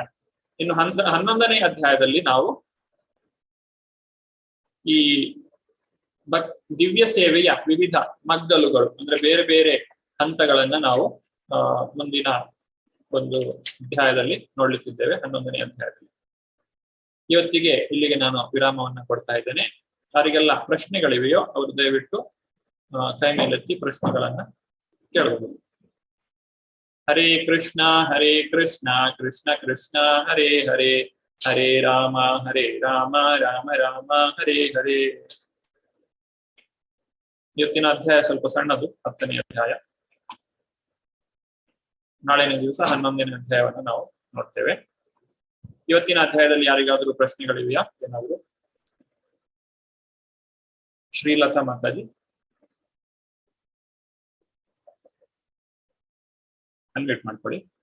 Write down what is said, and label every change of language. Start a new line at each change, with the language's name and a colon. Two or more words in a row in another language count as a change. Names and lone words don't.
Kannada: ಇನ್ನು 11ನೇ ಅಧ್ಯಾಯದಲ್ಲಿ ನಾವು ಈ ದಿವ್ಯ ಸೇವೆಯ ವಿವಿಧ ಮಗ್ಗಲುಗಳು ಅಂದ್ರೆ ಬೇರೆ ಬೇರೆ ಹಂತಗಳನ್ನ ನಾವು ಮುಂದಿನ ಒಂದು ಅಧ್ಯಾಯದಲ್ಲಿ ನೋಡ್ಲಿಕ್ಕಿದ್ದೇವೆ. 11ನೇ ಅಧ್ಯಾಯದಲ್ಲಿ ಇವತ್ತಿಗೆ ಇಲ್ಲಿಗೆ ನಾನು ವಿರಾಮವನ್ನ ಕೊಡ್ತಾ ಇದ್ದೇನೆ. ಯಾರಿಗೆಲ್ಲ ಪ್ರಶ್ನೆಗಳಿವೆಯೋ ಅವರು ದಯವಿಟ್ಟು ಕೈ ಮೇಲೆತ್ತಿ ಪ್ರಶ್ನೆಗಳನ್ನ ಕೇಳಬಹುದು.
Sanskrit: ಹರೇ ಕೃಷ್ಣ ಕೃಷ್ಣ ಕೃಷ್ಣ ಹರೇ ಹರೇ, ಹರೇ ರಾಮ ರಾಮ ರಾಮ ಹರೇ ಹರೇ.
Kannada: ಇವತ್ತಿನ ಅಧ್ಯಾಯ ಸ್ವಲ್ಪ ಸಣ್ಣದು, 10ನೇ ಅಧ್ಯಾಯ. ನಾಳಿನ ದಿವಸ 11ನೇ ಅಧ್ಯಾಯವನ್ನು ನಾವು ನೋಡ್ತೇವೆ. ಇವತ್ತಿನ ಅಧ್ಯಾಯದಲ್ಲಿ ಯಾರಿಗಾದ್ರೂ ಪ್ರಶ್ನೆಗಳಿವೆಯಾ? ಏನಾದ್ರು? ಶ್ರೀಲತಾ ಮಾತಾಜಿ ಅನ್ಮ್ಯೂಟ್ ಮಾಡ್ಕೊಳ್ಳಿ.